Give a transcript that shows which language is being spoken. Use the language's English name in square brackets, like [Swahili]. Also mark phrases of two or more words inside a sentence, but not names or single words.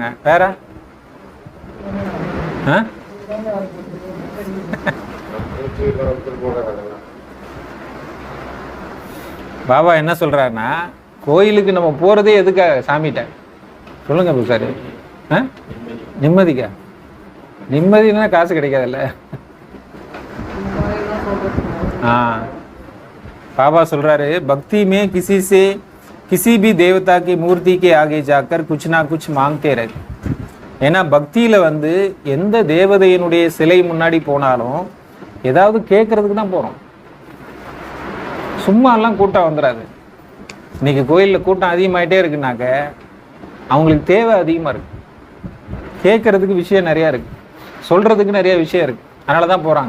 [Tamil] வேற பாபா என்ன சொல்றாருன்னா, கோயிலுக்கு நம்ம போறதே எதுக்காக? சாமிகிட்ட சொல்லுங்க பூசாரி. நிம்மதிக்கா? நிம்மதினா காசு கிடைக்காதுல்ல. பாபா சொல்றாரு, [Hindi] भक्ति में किसी भी देवता की मूर्ति के आगे जाकर कुछ ना कुछ मांगते रहे. [Tamil] ஏன்னா பக்தியில் வந்து எந்த தேவதையினுடைய சிலை முன்னாடி போனாலும் ஏதாவது கேட்கறதுக்கு தான் போகிறோம். சும்மாலாம் கூட்டம் வந்துடாது. இன்னைக்கு கோயிலில் கூட்டம் அதிகமாகிட்டே இருக்குனாக்க அவங்களுக்கு தேவை அதிகமாக இருக்கு, கேட்கறதுக்கு விஷயம் நிறையா இருக்கு, சொல்றதுக்கு நிறைய விஷயம் இருக்கு, அதனால தான் போகிறாங்க.